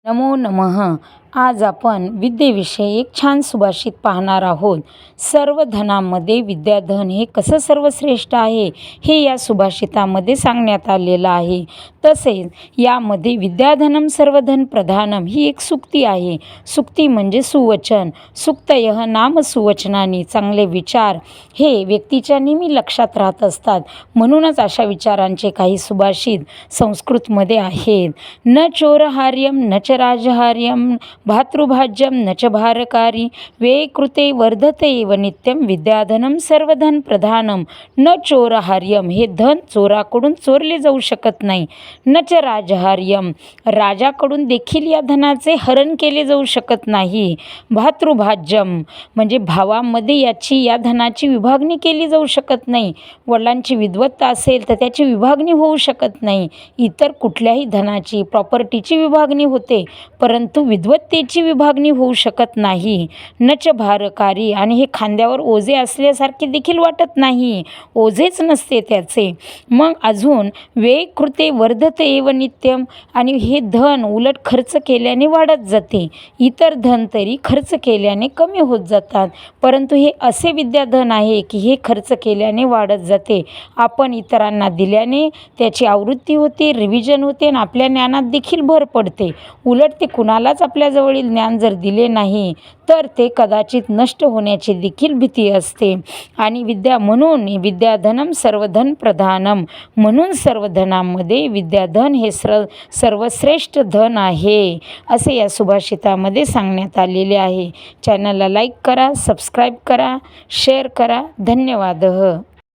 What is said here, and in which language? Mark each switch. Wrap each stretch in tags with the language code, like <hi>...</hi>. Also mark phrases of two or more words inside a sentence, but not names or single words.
<sa>नमो नमः.</sa> <mr>आज आपण विद्येविषयी एक छान सुभाषित पाहणार आहोत. सर्व धनामध्ये विद्याधन हे कसं सर्वश्रेष्ठ आहे हे या सुभाषितामध्ये सांगण्यात आलेलं आहे. तसेच यामध्ये</mr> <sa>विद्याधनम सर्वधन प्रधानम</sa> <mr>ही एक सूक्ती आहे. सूक्ती म्हणजे सुवचन.</mr> <sa>सुक्तयः नाम सुवचनानी.</sa> <mr>चांगले विचार हे व्यक्तीच्या नेहमी लक्षात राहत असतात. म्हणूनच अशा विचारांचे काही सुभाषित संस्कृतमध्ये आहेत.</mr> <sa>न चोरहार्यम न च राजहार्यम भातृभाज्यम न च भारकारी व्यये कृते वर्धते एव नित्यम विद्याधनम सर्वधन प्रधानम. न चोरहार्यम</sa> <mr>हे धन चोराकडून चोरले जाऊ शकत नाही.</mr> <sa>न च राजहार्यम</sa> <mr>राजाकडून देखील या धनाचे हरण केले जाऊ शकत नाही. भातृभाज्यम म्हणजे भावामध्ये या धनाची विभागणी केली जाऊ शकत नाही. वडिलांची विद्वत्ता असेल तर त्याची विभागणी होऊ शकत नाही. इतर कुठल्याही धनाची प्रॉपर्टीची विभागणी होते परंतु विद्वत्तेची विभागणी होऊ शकत नाही.</mr> <sa>नच भारकारी</sa> <mr>आणि हे खांद्यावर ओझे असल्यासारखे देखील वाटत नाही. ओझेच नसते त्याचे. मग अजून</mr> <sa>व्यय कृते वर्धते एव नित्यम</sa> <mr>आणि हे धन उलट खर्च केल्याने वाढत जाते. इतर धन तरी खर्च केल्याने कमी होत जातात परंतु हे असे विद्याधन आहे की हे खर्च केल्याने वाढत जाते. आपण इतरांना दिल्याने त्याची आवृत्ती होते, रिव्हिजन होते आणि आपल्या ज्ञानात देखील भर पडते. उलट ते कुणालाच आपल्याजवळील ज्ञान जर दिले नाही तर ते कदाचित नष्ट होण्याची देखील भीती असते. आणि म्हणून</mr> <sa>विद्याधनम सर्वधन प्रधानम</sa> <mr>म्हणून सर्व धनामध्ये विद्याधन हे सर्वश्रेष्ठ धन आहे असे या सुभाषितामध्ये सांगण्यात आलेले आहे. चॅनलला लाईक करा, सबस्क्राईब करा, शेअर करा. धन्यवाद.</mr>